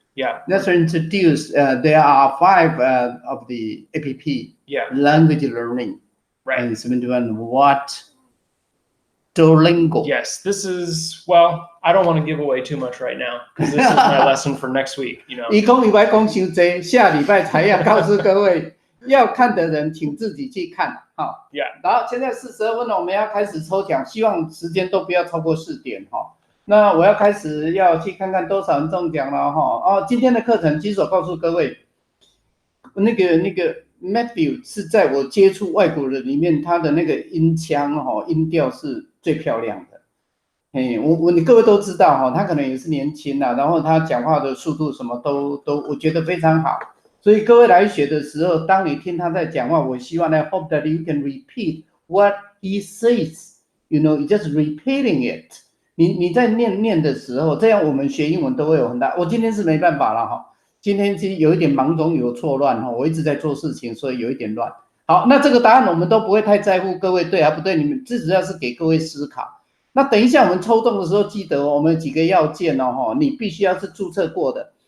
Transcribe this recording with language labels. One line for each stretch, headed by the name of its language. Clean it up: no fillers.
English: Yeah. Let's introduce. There are 5 of the APP. Yeah. Language learning. Right. And 71 what? Duolingo. Yes, this is, well, I don't want to give away too much right now because this is my lesson for next week.
Chinese: 一讲以外讲伤济，下礼拜才要告诉各位，要看的人请自己去看。好
English: ，Yeah。
Chinese: 然后现在42分了，我们要开始抽奖，希望时间都不要超过4点哈。那我要开始要去看看多少人中奖了哈。哦，今天的课程，其实我告诉各位，那个 Matthew 是在我接触外国人里面，他的那个音腔音调是最漂亮的。你各位都知道哈，他可能也是年轻啦，然后他讲话的速度什么都我觉得非常好。所以各位来学的时候，当你听他在讲话，我希望呢
English: hope that you can repeat what he says. You know, you just repeating it.
Chinese: 你在念的时候，这样我们学英文都会有很大。我今天是没办法了哈，今天其实有一点忙中有错乱哈，我一直在做事情，所以有一点乱。好，那这个答案我们都不会太在乎，各位对还不对？你们最主要是给各位思考。那等一下我们抽中的时候，记得我们有几个要件哦，你必须要是注册过的。